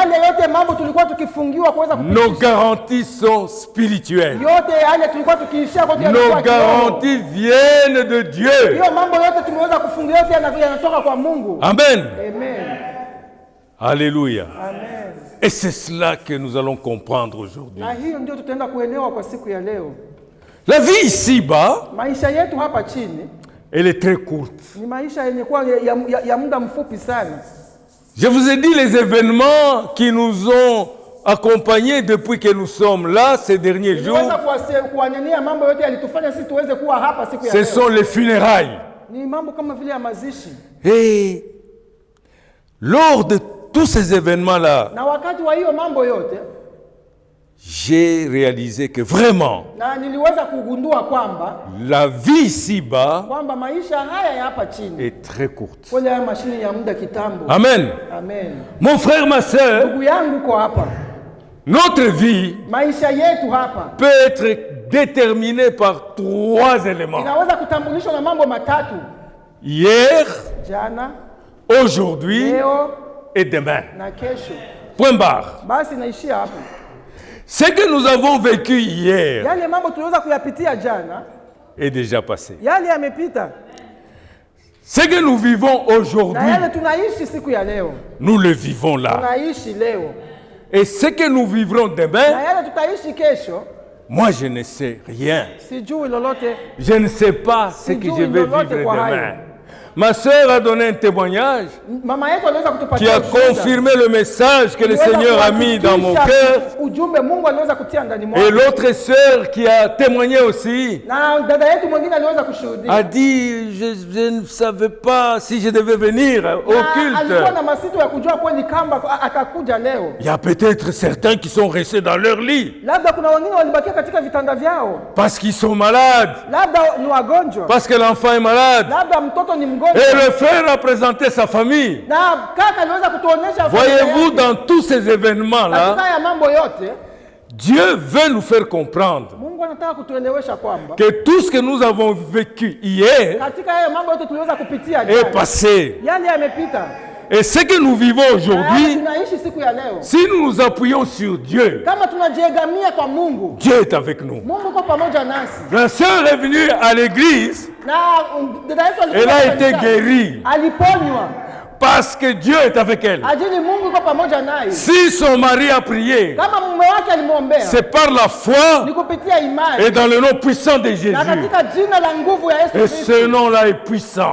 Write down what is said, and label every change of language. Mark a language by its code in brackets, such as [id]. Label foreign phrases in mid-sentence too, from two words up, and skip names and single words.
[fr] Nos garanties sont spirituelles. Nos garanties viennent de Dieu. Amen. Alléluia. Amen. Et c'est cela que nous allons comprendre aujourd'hui. [sw] Na hiyo ndio tutaenda kuelewa kwa siku ya leo. [fr] La vie ici-bas, [sw] Maisha yetu hapa chini [fr] elle est très courte. [sw] ni maisha yenye kuwa ya muda mfupi sana. [fr] Je vous ai dit les événements qui nous ont accompagnés depuis que nous sommes là ces derniers jours. [sw] Kuanenia mambo yote yalitufanya sisi tuweze kuwa hapa siku ya [fr] Ce [sw] leo. [fr] sont les funérailles. [sw] Ni mambo kama vile ya mazishi. [fr] Et lors de tous ces événements-là, [sw] Na wakati wa hiyo mambo yote, [fr] j'ai réalisé que vraiment, [sw] na niliweza kugundua kwamba [fr] la vie ici-bas [sw] kwamba maisha haya ya hapa chini [fr] est très courte. [sw] kwa ya mashini ya muda kitambo. [fr] Amen. [sw] Amen. [fr] Mon frère, ma sœur, [sw] Ndugu yangu kwa hapa, [fr] notre vie [sw] maisha yetu hapa [fr] peut être déterminée par 3 éléments. [sw] inaweza kutambulishwa na mambo matatu: [fr] Hier, [sw] jana, [fr] aujourd'hui [sw] leo [fr] et demain. [sw] na kesho. [fr] Point barre. [sw] Basi naishia hapo. [fr] Ce que nous avons vécu hier [sw] Yale mambo tuliweza kuyapitia jana, [fr] est déjà passé. [sw] yale yamepita, [fr] Ce que nous vivons [sw] na [fr] aujourd'hui, [sw] yale tunaishi siku ya leo, [fr] nous le vivons là. [sw] tunaishi leo, [fr] Et ce que nous vivrons [sw] na [fr] demain, [sw] yale tutaishi kesho, [fr] moi je ne sais rien. [sw] sijui lolote. [fr] Je ne sais pas ce que je vais vivre [sw] kwa hayo. [fr] demain. Ma sœur a donné un témoignage [sw] Mama yetu aliweza [fr] qui [sw] kutupatia [fr] a confirmé le message que le Seigneur a mis dans mon cœur. [sw] ujumbe Mungu aliweza kutia ndani [fr] Et [sw] mwangu, [fr] l'autre sœur qui a témoigné aussi [sw] na dada yetu mwingine aliweza kushuhudia, [fr] a dit, je ne savais pas si je devais venir au [sw] na alikuwa [fr] culte. [sw] na masito ya kujua kweli kamba atakuja leo. [fr] Il y a peut-être certains qui sont restés dans leur lit [sw] Labda kuna wengine walibakia katika vitanda vyao, [fr] parce qu'ils sont malades, [sw] labda ni wagonjwa, [fr] parce que l'enfant est malade. [sw] labda mtoto ni [fr] Et [sw] mgonjwa, [fr] le frère a présenté sa famille. [sw] na kaka aliweza kutuonesha. [fr] Voyez-vous, dans tous ces événements-là, [sw] katika ya mambo yote [fr] Dieu veut nous faire comprendre [sw] Mungu anataka kutuelewesha kwamba [fr] que tout ce que nous avons vécu hier [sw] katika haya mambo yote tuliweza kupitia [fr] est [sw] jana, [fr] passé. [sw] yale yamepita, [fr] Et ce que nous vivons [sw] na yale [fr] aujourd'hui, [sw] tunaishi siku ya leo. [fr] si nous nous appuyons sur Dieu, [sw] Kama tunajiegamia kwa Mungu, [fr] Dieu est avec nous. [sw] Mungu yuko pamoja nasi. [fr] La sœur est venue à l'église, [sw] Na dada yetu [fr] elle [sw] alikuwa [fr] a été [sw] kanisani, [fr] guérie [sw] aliponywa [fr] parce que Dieu est avec elle. [sw] ajili Mungu yuko pamoja naye. [fr] Si son mari a prié, [sw] Kama mume wake alimwombea, [fr] c'est par la foi [sw] ni kupitia imani [fr] et dans le nom puissant de Jésus. [sw] na katika jina la nguvu ya Yesu [fr] Et [sw] Kristo. [fr] ce nom-là est puissant.